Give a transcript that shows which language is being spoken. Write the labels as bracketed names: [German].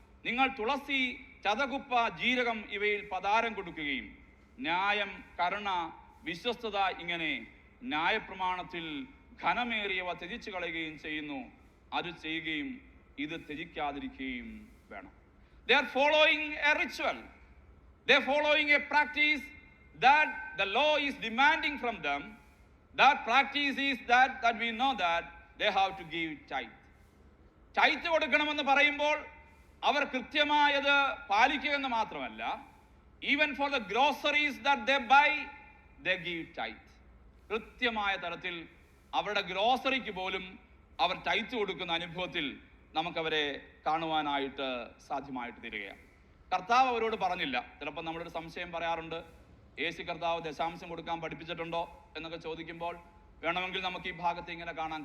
[Malayalam] നിങ്ങൾ തുളസി, ചതകുപ്പ, ജീരകം ഇവയിൽ പതാരം കൊടുക്കുകയും ന്യായം, കരുണ, വിശ്വസ്തത ഇങ്ങനെ ന്യായപ്രമാണത്തിൽ ഘനമേറിയവ ത്യജിച്ചു കളയുകയും ചെയ്യുന്നു. അത് ചെയ്യുകയും ഇത് ത്യജിക്കാതിരിക്കുകയും വേണം. [English] They are following a ritual. They are following a practice that the law is demanding from them. That practice is that we know that they have to give tithe. Tithe [Malayalam] കൊടുക്കണമെന്ന് പറയുമ്പോൾ അവർ കൃത്യമായത് പാലിക്കുകയെന്ന് മാത്രമല്ല, [English] even for the groceries that they buy, they give tithe. [Malayalam] കൃത്യമായ തരത്തിൽ അവരുടെ ഗ്രോസറിക്ക് പോലും അവർ tight കൊടുക്കുന്ന അനുഭവത്തിൽ നമുക്കവരെ കാണുവാനായിട്ട് സാധ്യമായിട്ട് തീരുകയാണ്. കർത്താവ് അവരോട് പറഞ്ഞില്ല. ചിലപ്പോൾ നമ്മളൊരു സംശയം പറയാറുണ്ട്, യേശു കർത്താവ് ദശാംശം കൊടുക്കാൻ പഠിപ്പിച്ചിട്ടുണ്ടോ എന്നൊക്കെ ചോദിക്കുമ്പോൾ വേണമെങ്കിൽ നമുക്ക് ഈ ഭാഗത്ത് ഇങ്ങനെ കാണാം.